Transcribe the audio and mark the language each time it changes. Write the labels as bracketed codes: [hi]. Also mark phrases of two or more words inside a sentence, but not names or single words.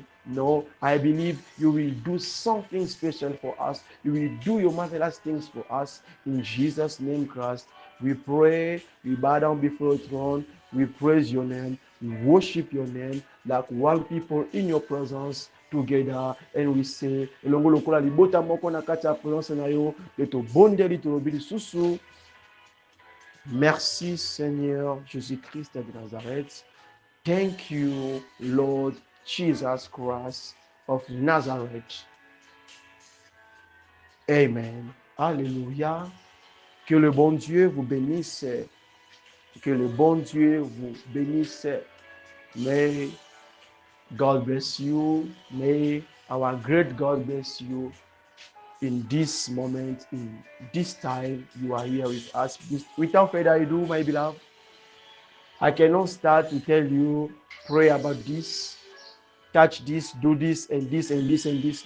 [en] No, I believe you will do something special for us. You will do your marvelous things for us. In Jesus' name, Christ, we pray, we bow down before your throne, we praise your name, we worship your name like one people in your presence together, and we say [ln] elongo lokola libota moko na kati ya presence na yo letobondeli tolobi lisusu. [fr] Merci Seigneur Jésus-Christ de Nazareth. [en] Thank you, Lord Jesus Christ of Nazareth. [fr] Amen. Alléluia. Que le bon Dieu vous bénisse. Que le bon Dieu vous bénisse. [en] May God bless you. May our great God bless you in this moment, in this time you are here with us. Without further ado, my beloved, I cannot start to tell you, pray about this, touch this, do this, and this, and this, and this.